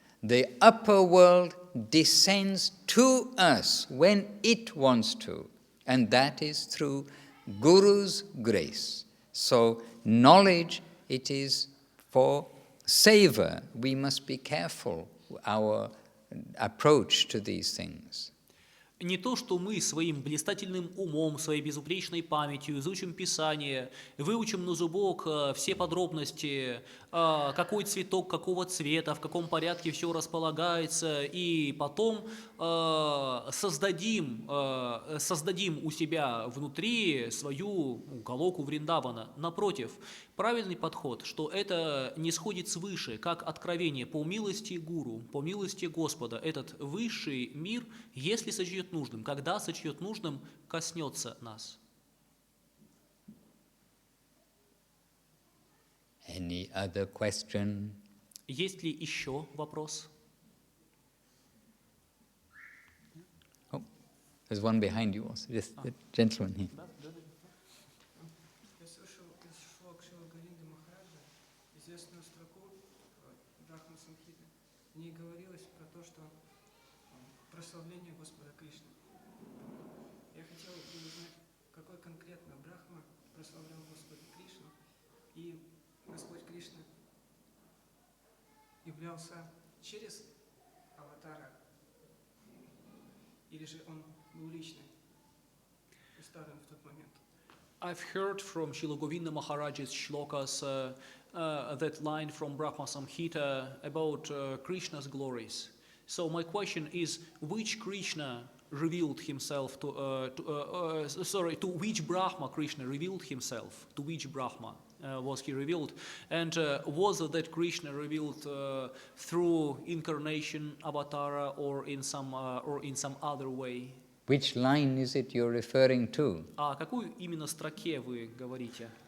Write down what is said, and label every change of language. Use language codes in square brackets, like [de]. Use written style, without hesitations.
[en] The upper world descends to us when it wants to, and that is through Guru's grace. So knowledge, it is for savor. We must be careful our approach to these things. [ru] Не то, что мы своим блистательным умом, своей безупречной памятью изучим Писание, выучим на зубок все подробности, какой цветок, какого цвета, в каком порядке все располагается, и потом создадим у себя внутри свою Галоку Вриндавана. Напротив, правильный подход, что это не сходит свыше, как откровение по милости Гуру, по милости Господа. Этот высший мир, если сочтет нужным, когда сочтет нужным, коснется нас. [en] Any other question? [ru] Есть ли еще вопрос? [en] Oh, there's one behind you also. Just the gentleman here. [ru] Я слышал из шлок Шрила Говинды Махараджа известную строку Брахма Самхиты. В ней говорилось про то, что прославление Господа Кришны. Я хотел бы узнать, какой конкретно Брахма прославлял Господа Кришну, и Господь Кришна являлся через аватара, или же он был личным, старым в тот момент. [en] I've heard from Srila Govinda Maharaj's shlokas that line from Brahma Samhita about Krishna's glories. So my question is, which Krishna revealed himself to which Brahma Krishna revealed himself? To which Brahma was he revealed? And was that Krishna revealed through incarnation, avatara, or in some other way? Which line is it you're referring to? [ru] О какой именно строке вы говорите?